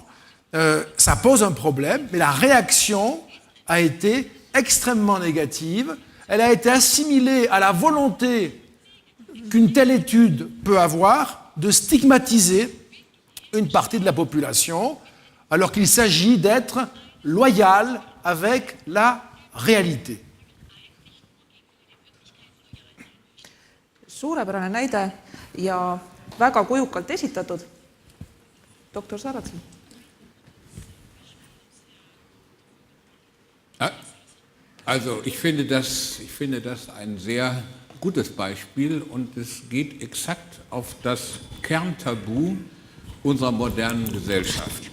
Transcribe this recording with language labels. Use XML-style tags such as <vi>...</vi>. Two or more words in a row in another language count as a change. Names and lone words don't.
<fr>Ça pose un problème, mais la réaction a été extrêmement négative. Elle a été assimilée à la volonté qu'une telle étude peut avoir de stigmatiser une partie de la population, alors qu'il s'agit d'être loyal avec la réalité.</fr> <et>Suurepärane näide ja väga kujukalt esitatud. Doktor Sarrazin.</et> <de>Also ich finde das ein sehr gutes Beispiel und es geht exakt auf das Kerntabu unserer modernen Gesellschaft.</de>